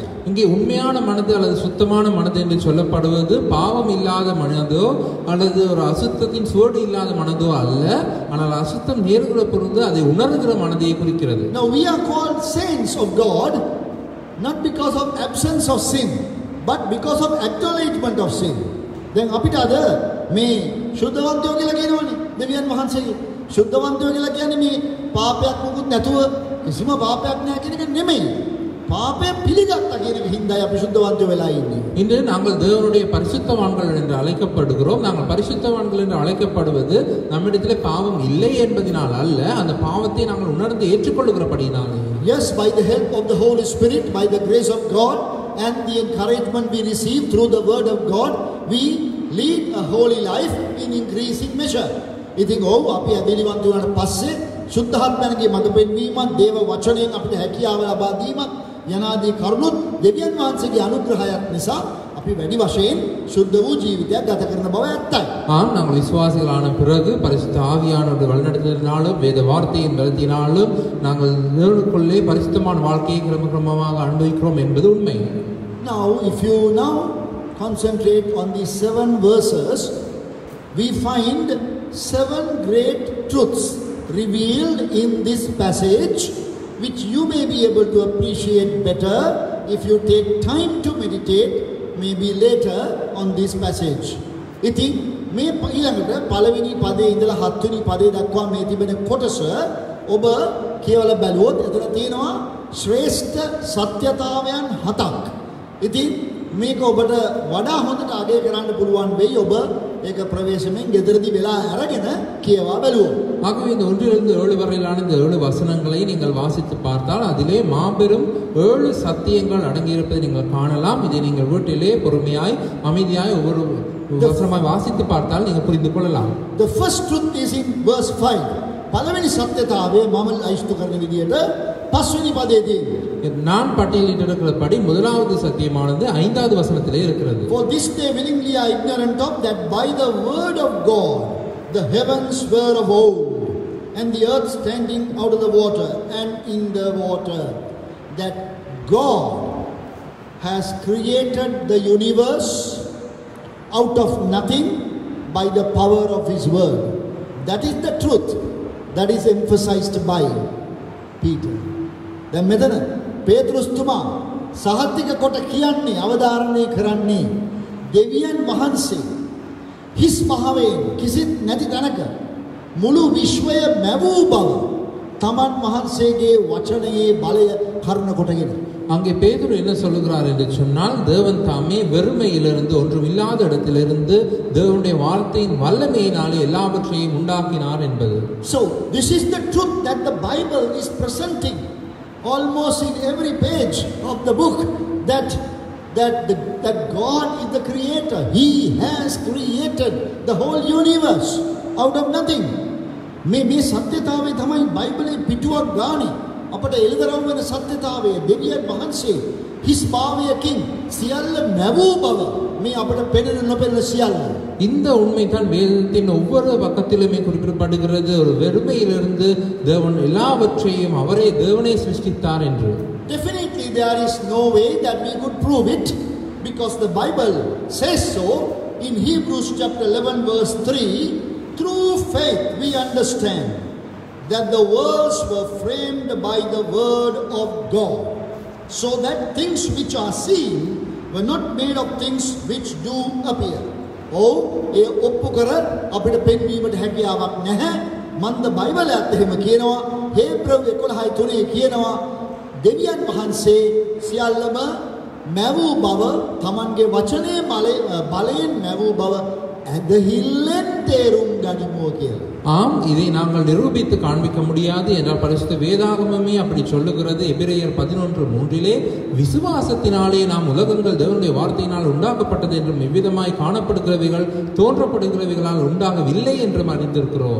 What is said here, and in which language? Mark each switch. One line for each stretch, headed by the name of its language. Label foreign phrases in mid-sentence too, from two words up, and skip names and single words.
Tamil: இங்கே உண்மையான மனது அல்லது சுத்தமான மனது என்று சொல்லப்படுவது பாவம் இல்லாத மனதோ அல்லது ஒரு அசுத்தத்தின் சுவடு இல்லாத மனதோ அல்ல, ஆனால் அசுத்தம் நேர்கிற பொழுது அதை உணர்கிற மனதை குறிக்கிறது.
English: Now we are called saints of God not because of absence of sin, but because of acknowledgement of sin.
Sinhala: දැන් අපිට අද මේ සුද්ධවන්තයෝ කියලා කියනවනේ දෙවියන් වහන්සේගේ. සුද්ධවන්තයෝ කියලා කියන්නේ මේ පාපයක් මොකුත් නැතුව කිසිම පාපයක් නැහැ කියන එක නෙමෙයි. පාපය පිළිගත්තා කියන එක හින්දායි අපි සුද්ධවන්තයෝ වෙලා ඉන්නේ.
Tamil: இன்று நாங்கள் தேவனுடைய பரிசுத்தவான்கள் என்று அழைக்கப்படுகிறோம். நாங்கள் பரிசுத்தவான்கள் என்று அழைக்கப்படுவது நம்மிடத்திலே பாவம் இல்லை என்பதனால் அல்ல, அந்த பாவத்தை நாங்கள் உணர்ந்து ஏற்றுக்கொள்கிறபடினாலே.
English: Yes, by the help of the Holy Spirit, by the grace of God and the encouragement we receive through the word of God, we lead a holy life in increasing measure.
Sinhala: ඉතින් ඔව් අපි අධිලිවන්ත වුණාට පස්සේ සුද්ධාත්මයන්ගේ මඟ පෙන්වීමත්, දේව වචනයෙන් අපිට හැකියාව ලබා දීමත් යනාදී කරුණුත් දෙවියන් වහන්සේගේ අනුග්‍රහයක් නිසා අපි වැඩි වශයෙන් සුද්ධ වූ ජීවිතයක් ගත කරන බව ඇත්තයි.
Tamil: ஆம், நாங்கள் விசுவாசிகளான பிறகு பரிசுத்த ஆவியானவருடைய வழிநடத்துதலினாலும் வேத வார்த்தையின் பலத்தினாலும் நாங்கள் தேவனுக்குள்ளே பரிசுத்தமான வாழ்க்கையை கிரமமாக அனுபவிக்கிறோம் என்பது உண்மை.
English: Now if you now concentrate on these 7 verses, we find 7 great truths revealed in this passage, which you may be able to appreciate better if you take time to meditate maybe later on this passage.
Sinhala: ඉතින් මේ ඊළඟට පළවෙනි පදේ ඉඳලා 7 වෙනි පදේ දක්වා මේ තිබෙන කොටස ඔබ කියවලා බැලුවොත් එතන තියෙනවා ශ්‍රේෂ්ඨ සත්‍යතාවයන් 7ක්. ඉතින් මේක ඔබට වඩා හොඳට අගය කරන්න පුළුවන් වෙයි ඔබ ඒක ප්‍රවේශමෙන් ගෙදරදී වෙලා අරගෙන කියවා බැලුවොත්.
Tamil: ஆகவே இந்த 1 7 வரையிலான இந்த 7 வசனங்களை நீங்கள் வாசித்து பார்த்தால் அதிலே மாபெரும் 7 சத்தியங்கள் அடங்கியிருப்பதை நீங்கள் காணலாம். இதை நீங்கள் வீட்டிலே பொறுமையாய் அமைதியாய் ஒவ்வொரு வசனமாய் வாசித்து பார்த்தால் நீங்கள் புரிந்து கொள்ளலாம்.
English: The first truth is in verse 5.
Sinhala: පළවෙනි සත්‍යතාවය මම අයිස්තු කරන විදියට 5 වෙනි පදයේදී
Tamil: நான் பட்டியலிட்டிருக்கிறபடி முதலாவது சத்தியமானது 5வது வசனத்திலே இருக்கிறது.
English: For this they willingly are ignorant of, that by the word of God the heavens were of old, and the earth standing out of the water and in the water, that God has created the universe out of nothing by the power of his word. That is the truth that is emphasized by Peter.
Sinhala: දැන් මෙතන පේතෘස් තුමා සහතික කොට කියන්නේ අවධාරණය කරන්නේ දෙවියන් වහන්සේ හිස් භාවයෙන් කිසිත් නැති තැනක මුළු විශ්වය මැවූ බව තමන් වහන්සේගේ වචනයේ බලය කරුණ කොටගෙන.
Tamil: அங்கே பேதுரு என்ன சொல்லுகிறார் என்று சொன்னால் தேவன் தாமே வெறுமையிலிருந்து ஒன்றுமில்லாத இடத்திலிருந்து தேவனுடைய வார்த்தையின் வல்லமையினாலே எல்லாவற்றையும் உண்டாக்கினார் என்பது.
English: So this is the truth that the Bible is presenting almost in every page of the book, that God is the creator. He has created the whole universe out of nothing.
Sinhala: මේ සත්‍යතාවය තමයි බයිබලයේ පිටුවක් ගානේ අපට එළිදරව් වෙන සත්‍යතාවය. දෙවියන් වහන්සේ හිස් භාවයකින් සියල්ල නැවූ බව මේ අපට පෙනෙන නොපෙනෙන සියල්ල.
Tamil: இந்த உண்மை தான் வேதத்தின் ஒவ்வொரு பக்கத்திலுமே குறிப்பிடப்படுகிறது. ஒரு வெறுமையிலிருந்து தேவன் எல்லாவற்றையும் அவரே தேவனே சிருஷ்டித்தார் என்று.
English: Definitely there is no way that we could prove it, because the Bible says so in Hebrews chapter 11 verse 3. Through faith we understand that the worlds were framed by the word of God, so that things which are seen were not made of things which do appear.
Sinhala: ඒ ඔප්පු කර අපිට පෙන්වීමට හැකියාවක් නැහැ. මන්ද බයිබලයත් එහෙම කියනවා. හේබ්‍රව 11:3 කියනවා දෙවියන් වහන්සේ සියල්ලම මැවූ බව, තමන්ගේ වචනේ බලයෙන් මැවූ බව ඇදහිල්ලෙන් තේරුම් ගනිමු කියලා.
Tamil: ஆம், இதை நாங்கள் நிரூபித்து காண்பிக்க முடியாது என்றால் பரிசுத்த வேதாகமமே அப்படி சொல்லுகிறது. எபிரேயர் 11:3 விசுவாசத்தினாலே நாம் உலகங்கள் தேவனுடைய வார்த்தையினால் உண்டாக்கப்பட்டது என்றும் எவ்விதமாய் காணப்படுகிறவைகள் தோன்றப்படுகிறவைகளால் உண்டாகவில்லை என்றும் அறிந்திருக்கிறோம்.